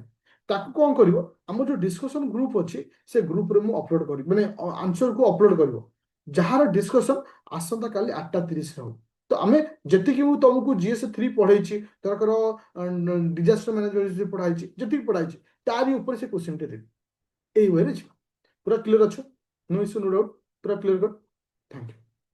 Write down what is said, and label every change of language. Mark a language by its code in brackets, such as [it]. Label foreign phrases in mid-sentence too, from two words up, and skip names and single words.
[or] ତାକୁ କ'ଣ କରିବ, ଆମର ଯୋଉ [en] discussion group [or] ଅଛି, ସେ ଗ୍ରୁପରେ ମୁଁ ଅପଲୋଡ କରିବି, ମାନେ ଆନ୍ସରକୁ ଅପଲୋଡ କରିବ, ଯାହାର ଡିସ୍କସନ ଆସନ୍ତା କାଲି 8ଟା 30ରେ ହବ। ତ ଆମେ ଯେତିକି ମୁଁ ତମକୁ GS3 ପଢେଇଛି, ତାଙ୍କର [en] disaster management [or] ପଢାଇଛି, ଯେତିକି ପଢାଇଛି ତାରି ଉପରେ ସେ କ୍ୱେଶ୍ଚିନ୍ଟେ ଦେବି। ଏଇ ୱେରେ ଯିବା। ପୁରା କ୍ଲିୟର ଅଛ? [en] No issue, no doubt, पूरा clear cut। Thank you.